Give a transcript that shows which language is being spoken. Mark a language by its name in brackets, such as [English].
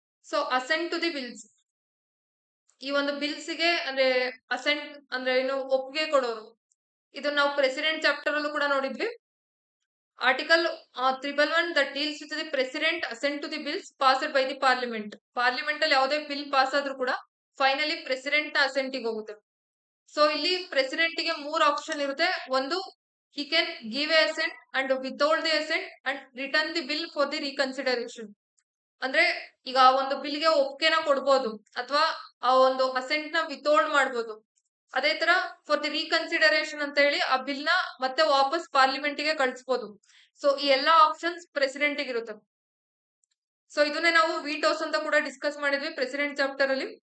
[English] so assent to the bills, [Kannada] ಈ ಒಂದು ಬಿಲ್ಸ್ಗೆ ಅಂದ್ರೆ ಅಸೆಂಟ್ ಅಂದ್ರೆ ಏನು ಒಪ್ಪಿಗೆ ಕೊಡೋರು. ಇದು ನಾವು ಪ್ರೆಸಿಡೆಂಟ್ ಚಾಪ್ಟರ್ ಅಲ್ಲೂ ಕೂಡ ನೋಡಿದ್ವಿ. [English] Article 111 that deals with the president assent to the bills passed by the parliament. [Kannada] Parliament ಅಲ್ಲಿ ಯಾವುದೇ ಬಿಲ್ ಪಾಸ್ ಆದ್ರೂ ಕೂಡ ಫೈನಲಿ ಪ್ರೆಸಿಡೆಂಟ್ ನ ಅಸೆಂಟಿಗೆ ಹೋಗುತ್ತೆ. ಸೊ ಇಲ್ಲಿ ಪ್ರೆಸಿಡೆಂಟ್ ಗೆ 3 ಆಪ್ಷನ್ ಇರುತ್ತೆ. ಒಂದು, [English] he can give a assent and withhold the assent and return the bill for the reconsideration. [Kannada] ಅಂದ್ರೆ ಈಗ ಆ ಒಂದು ಬಿಲ್ಗೆ ಒಪ್ಪಿಗೆನ ಕೊಡ್ಬೋದು ಅಥವಾ ಆ ಒಂದು ಅಸೆಂಟ್ ನ ವಿಥೋಲ್ಡ್ ಮಾಡ್ಬೋದು. ಅದೇ ತರ [English] for the reconsideration [Kannada] ಅಂತ ಹೇಳಿ ಆ ಬಿಲ್ ನ ಮತ್ತೆ ವಾಪಸ್ ಪಾರ್ಲಿಮೆಂಟ್ ಗೆ ಕಳಿಸಬಹುದು. ಸೊ ಈ ಎಲ್ಲಾ ಆಪ್ಷನ್ಸ್ ಪ್ರೆಸಿಡೆಂಟ್ ಗೆ ಇರುತ್ತೆ. ಸೊ ಇದನ್ನೇ ನಾವು ವಿಟೋಸ್ ಅಂತ ಕೂಡ ಡಿಸ್ಕಸ್ ಮಾಡಿದ್ವಿ ಪ್ರೆಸಿಡೆಂಟ್ ಚಾಪ್ಟರ್ ಅಲ್ಲಿ.